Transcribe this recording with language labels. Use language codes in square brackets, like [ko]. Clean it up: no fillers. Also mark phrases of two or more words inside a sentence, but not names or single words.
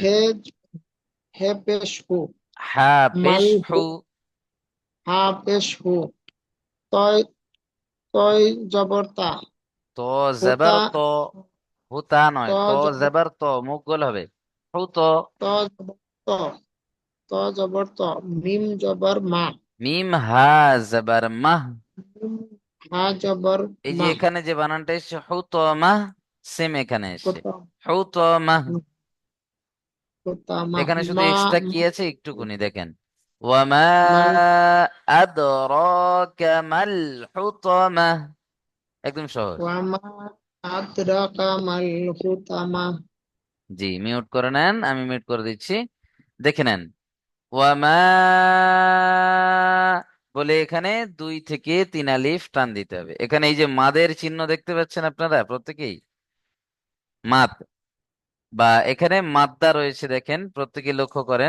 [bn] হে, হে পেশ হু, হা পেশ মাল হু, হু। হা পেশ হু, তয়, তয় জবর তা, তো হুতা, জাবার তো। হুতা ত নয়, তো জবর, জাবার তো, মুখ গোল হবে। হু তো। ত জবর ত, ত জবর ত, মিম জবর মা, মিম হা জাবার মাহ। মিম হা জবর এই যে মা, এখানে যে বানানটা এসছে হু তো মাহ, সেম এখানে এসছে হুতা, হু তো মাহ। হুতা মা, এখানে শুধু মা, এক্সট্রা কি আছে একটুকুনি দেখেন। ওয়ামা মাল, [ar] أدراك ما الحطمة. [bn] একদম সহজ। [ar] وما أدراك ما الحطمة, [bn] জি, মিউট করে নেন, আমি মিউট করে দিচ্ছি। দেখে নেন। ওয়ামা বলে এখানে 2 থেকে 3 আলিফ টান দিতে হবে। এখানে এই যে মাদের চিহ্ন দেখতে পাচ্ছেন আপনারা প্রত্যেকেই, মাদ বা এখানে মাদ্দা রয়েছে, দেখেন প্রত্যেকে লক্ষ্য করেন।